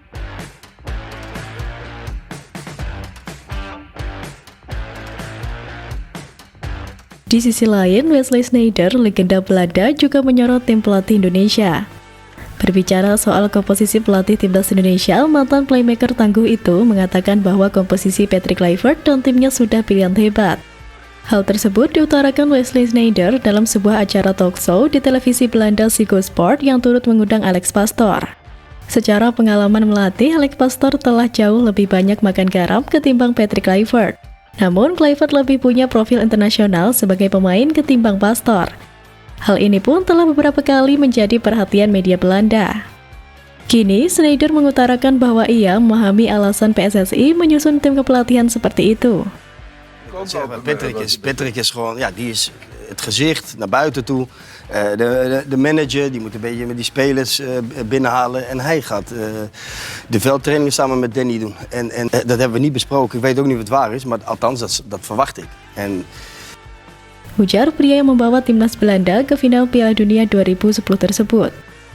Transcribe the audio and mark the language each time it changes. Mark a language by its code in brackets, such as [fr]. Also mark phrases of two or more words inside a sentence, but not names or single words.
[id] Di sisi lain, Wesley Sneijder, legenda Belanda, juga menyorot tim pelatih Indonesia. Berbicara soal komposisi pelatih timnas Indonesia, mantan playmaker tangguh itu mengatakan bahwa komposisi Patrick Kluivert dan timnya sudah pilihan hebat. Hal tersebut diutarakan Wesley Sneijder dalam sebuah acara [en] talk show [id] di televisi Belanda Ziggo Sport yang turut mengundang Alex Pastoor. Secara pengalaman melatih, Alex Pastoor telah jauh lebih banyak makan garam ketimbang Patrick Kluivert. Namun, Kluivert lebih punya profil internasional sebagai pemain ketimbang Pastoor. Hal ini pun telah beberapa kali menjadi perhatian media Belanda. Kini, Sneijder mengutarakan bahwa ia memahami alasan PSSI menyusun tim kepelatihan seperti itu. [nl] Patrick is gewoon, ja, die is het gezicht naar buiten toe. De manager die moet een beetje met die spelers binnenhalen en hij gaat de veldtrainingen samen met Danny doen. En dat hebben we niet besproken. Ik weet ook niet of het waar is, maar althans dat verwacht ik. [id] Ujar pria yang membawa timnas Belanda ke final Piala Dunia 2010 tersebut.